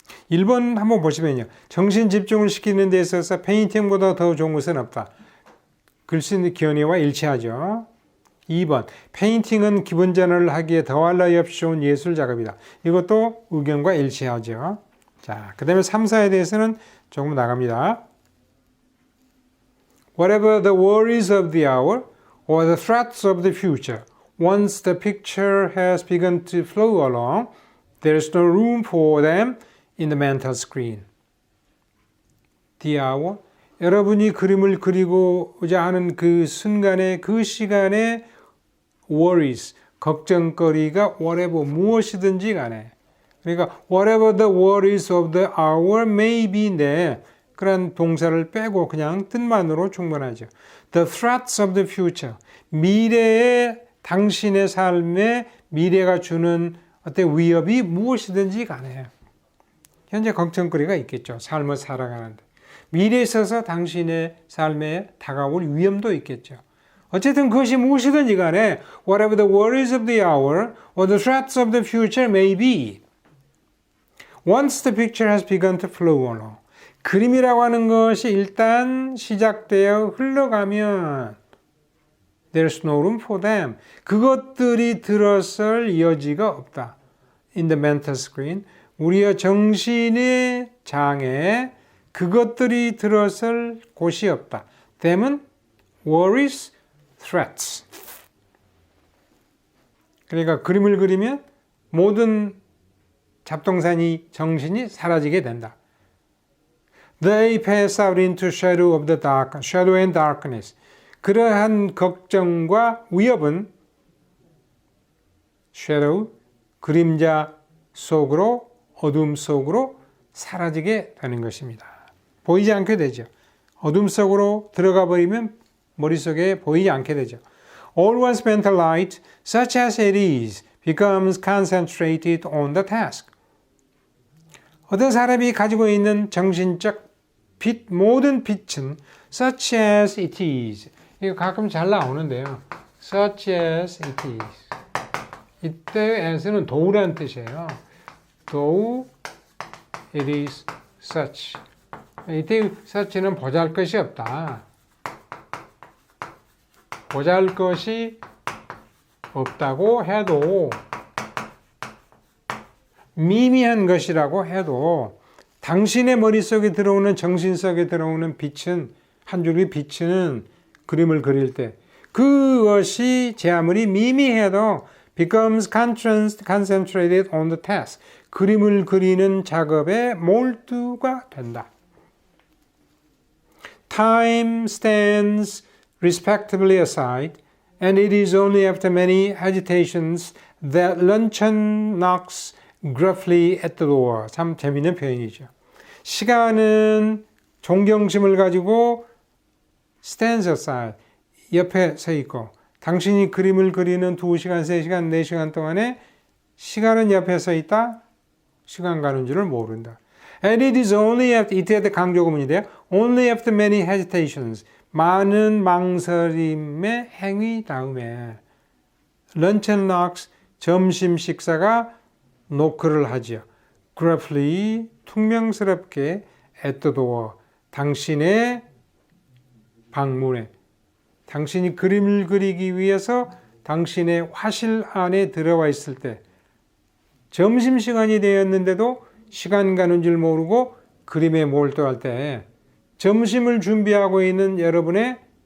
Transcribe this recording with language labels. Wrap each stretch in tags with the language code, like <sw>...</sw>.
<ko>1번 한번 보시면요. 정신 집중을 시키는 데 있어서 페인팅보다 더 좋은 것은 없다. 글씨 기원이와 일치하죠. 2번, 페인팅은 기분 전환을 하기에 더할 나위 없이 좋은 예술 작업이다. 이것도 의견과 일치하죠. 자, 그 다음에 3, 4에 대해서는 조금 나갑니다.</ko> <en>Whatever the worries of the hour or the threats of the future, once the picture has begun to flow along, there is no room for them in the mental screen. The hour,</en> <ko>여러분이 그림을 그리고자 하는 그 순간에, 그 시간에 worries, 걱정거리가 whatever, 무엇이든지 간에 그러니까</ko> <en>whatever the worries of the hour may be</en> <ko>인데 그런 동사를 빼고 그냥 뜻만으로 충분하죠.</ko> <en>The threats of the future,</en> <ko>미래의 당신의 삶에 미래가 주는 어떤 위협이 무엇이든지 간에 현재 걱정거리가 있겠죠. 삶을 살아가는데. 미래에 있어서 당신의 삶에 다가올 위험도 있겠죠. 어쨌든 그것이 무엇이든지 간에</ko> <en>whatever the worries of the hour or the threats of the future may be, once the picture has begun to flow along,</en> <ko>그림이라고 하는 것이 일단 시작되어 흘러가면</ko> <en>there's no room for them,</en> <ko>그것들이 들어설 여지가 없다.</ko> <en>In the mental screen,</en> <ko>우리의 정신의 장에 그것들이 들어설 곳이 없다. them은 worries, threats. 그러니까 그림을 그리면 모든 잡동사니 정신이 사라지게 된다.</ko> <en>They pass out into shadow of the dark, shadow and darkness.</en> <ko>그러한 걱정과 위협은 shadow, 그림자 속으로, 어둠 속으로 사라지게 되는 것입니다. 보이지 않게 되죠. 어둠 속으로 들어가 버리면 머릿속에 보이지 않게 되죠.</ko> <en>All one's mental light, such as it is, becomes concentrated on the task.</en> <ko>어떤 사람이 가지고 있는 정신적 빛, 모든 빛은</ko> <en>such as it is.</en> <ko>이거 가끔 잘 나오는데요.</ko> <en>such as it is.</en> <ko>이때 as는 도우라는 뜻이에요. 도우,</ko> <en>it is such.</en> <ko>이때 such는 보잘것이 없다. 보잘것이 없다고 해도 미미한 것이라고 해도 당신의 머릿속에 들어오는 정신 속에 들어오는 빛은 한 줄기 빛은 그림을 그릴 때 그것이 제 아무리 미미해도</ko> <en>becomes concentrated on the task.</en> <ko>그림을 그리는 작업에 몰두가 된다.</ko> <en>Time stands respectably aside, and it is only after many agitations that luncheon knocks gruffly at the door.</en> <ko>참 재미있는 표현이죠. 시간은 존경심을 가지고</ko> <en>stands aside,</en> <ko>옆에 서 있고 당신이 그림을 그리는 2시간, 3시간, 4시간 동안에 시간은 옆에 서 있다. 시간 가는 줄을 모른다.</ko> <en>And it is only after,</en> <ko>이때 강조구문인데요.</ko> <en>Only after many hesitations.</en> <ko>많은 망설임의 행위 다음에</ko> <en>luncheon knocks,</en> <ko>점심 식사가 노크를 하지요. gruffly, 퉁명스럽게</ko> <en>at the door,</en> <ko>당신의 방문에 당신이 그림을 그리기 위해서 당신의 화실 안에 들어와 있을 때 점심시간이 되었는데도 시간 가는 줄 모르고 그림에 몰두할 때 점심을 준비하고 있는 여러분의</ko>